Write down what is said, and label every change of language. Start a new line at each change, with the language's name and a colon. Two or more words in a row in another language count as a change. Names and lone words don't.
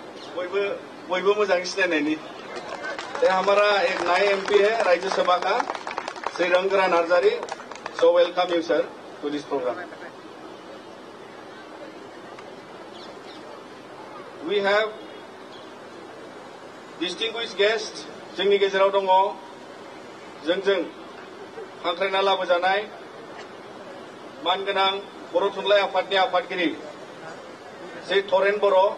Bodo: बयबो मोजाङै सिनायनायनि
Hindi: हमारा एक नया एमपी है राज्य सभा का श्री रंगरा नार्जारी
English: so welcome you sir to this program we have distinguished guest
Bodo: जोंनि गेजेराव दङ जोंजों हांख्रायना लाबोजानाय मानगोनां बर' थुनलाइ आफादनि आफादगिरि श्री थरेन बर'